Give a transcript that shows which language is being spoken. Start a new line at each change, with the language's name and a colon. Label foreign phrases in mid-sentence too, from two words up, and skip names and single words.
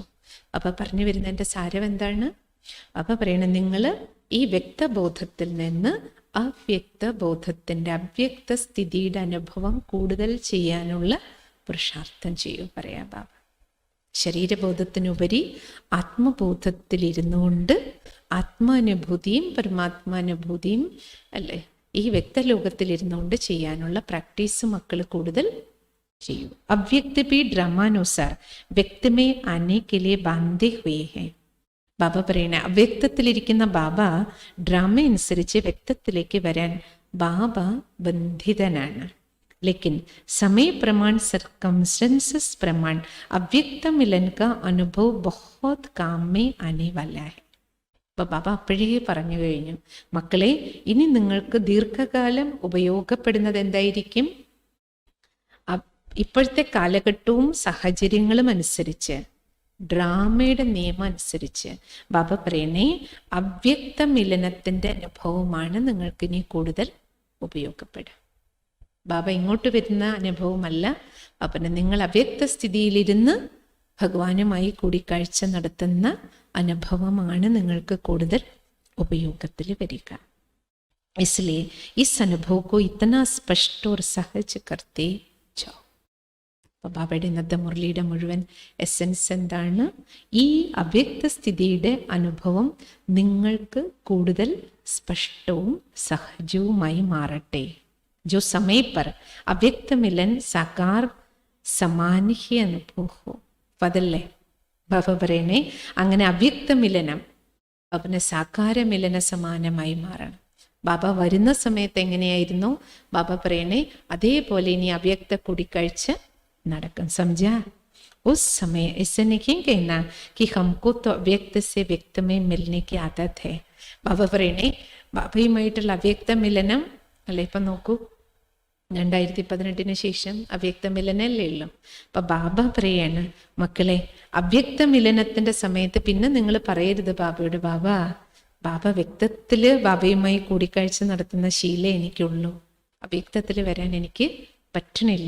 Malayalam: അപ്പൊ പറഞ്ഞു വരുന്നതിന്റെ സാരം എന്താണ്? അപ്പൊ പറയണ നിങ്ങൾ ഈ വ്യക്തബോധത്തിൽ നിന്ന് അവ്യക്ത ബോധത്തിന്റെ അവ്യക്ത സ്ഥിതിയുടെ അനുഭവം കൂടുതൽ ചെയ്യാനുള്ള പുരുഷാർത്ഥം ചെയ്യൂ പറയാ ബാബ. ശരീരബോധത്തിനുപരി ആത്മബോധത്തിലിരുന്നു കൊണ്ട് ആത്മാനുഭൂതിയും പരമാത്മാനുഭൂതിയും അല്ലേ ഈ വ്യക്തലോകത്തിലിരുന്നുകൊണ്ട് ചെയ്യാനുള്ള പ്രാക്ടീസ് മക്കൾ കൂടുതൽ ചെയ്യൂ.
Hindi: അവ്യക്ത भी ड्रामानुसार व्यक्त में आने के लिए बांधे हुए हैं.
Malayalam: ബാബ പറയണ അവ്യക്തത്തിലിരിക്കുന്ന ബാബ ഡ്രാമ അനുസരിച്ച് വ്യക്തത്തിലേക്ക് വരാൻ ബാബ ബന്ധിതനാണ്.
Hindi: लेकिन समय प्रमाण सर्कमस्टेंसेस प्रमाण अव्यक्त मिलन का अनुभव बहुत काम में आने वाला है.
Malayalam: അപ്പോൾ ബാബ അപ്പോഴേ പറഞ്ഞു കഴിഞ്ഞു മക്കളെ ഇനി നിങ്ങൾക്ക് ദീർഘകാലം ഉപയോഗപ്പെടുന്നത് എന്തായിരിക്കും? ഇപ്പോഴത്തെ കാലഘട്ടവും സാഹചര്യങ്ങളും അനുസരിച്ച് ഡ്രാമയുടെ നിയമം അനുസരിച്ച് ബാബ പറയണേ അവ്യക്ത മിലനത്തിൻ്റെ അനുഭവമാണ് നിങ്ങൾക്ക് ഇനി കൂടുതൽ ഉപയോഗപ്പെടുക. ബാബ ഇങ്ങോട്ട് വരുന്ന അനുഭവമല്ല. അപ്പം നിങ്ങൾ അവ്യക്ത സ്ഥിതിയിലിരുന്ന് ഭഗവാനുമായി കൂടിക്കാഴ്ച നടത്തുന്ന അനുഭവമാണ് നിങ്ങൾക്ക് കൂടുതൽ ഉപയോഗത്തിൽ വരിക.
Hindi: इसलिए इस अनुभव को इतना स्पष्ट और सहज करते जाओ.
Malayalam: അപ്പോൾ ബാബയുടെ ഇന്നത്തെ മുരളിയുടെ മുഴുവൻ എസെൻസ് എന്താണ്? ഈ അവ്യക്ത സ്ഥിതിയുടെ അനുഭവം നിങ്ങൾക്ക് കൂടുതൽ സ്പഷ്ടവും സഹജവുമായി മാറട്ടെ.
Hindi: जो समय पर अव्यक्त मिलन साकार समान ही अनुभव हो.
Malayalam: അതല്ലേ ബാബ പറയണേ, അങ്ങനെ അവ്യക്ത മിലനം അവന് സാകാര മിലന സമാനമായി മാറണം. ബാബ വരുന്ന സമയത്ത് എങ്ങനെയായിരുന്നു ബാബ പറയണേ, അതേപോലെ ഇനി അവ്യക്ത കൂടിക്കാഴ്ച നടക്കും.
Hindi: समझा? उस समय ऐसे नहीं कहना कि हमको तो अव्यक्त से व्यक्त में मिलने की आदत है.
Malayalam: ബാബ പറയണേ, ബാബയുമായിട്ടുള്ള അവ്യക്ത മിലനം അല്ലെ. ഇപ്പം നോക്കൂ, 2018 ശേഷം അവ്യക്ത മിലനല്ലേ ഉള്ളൂ. അപ്പൊ ബാബ പറയാണ്, മക്കളെ അവ്യക്ത മിലനത്തിന്റെ സമയത്ത് പിന്നെ നിങ്ങൾ പറയരുത് ബാബയോട്, ബാബ വ്യക്തത്തില് ബാബയുമായി കൂടിക്കാഴ്ച നടത്തുന്ന ശീലം എനിക്കുള്ളൂ, അവ്യക്തത്തിൽ വരാൻ എനിക്ക് പറ്റണില്ല.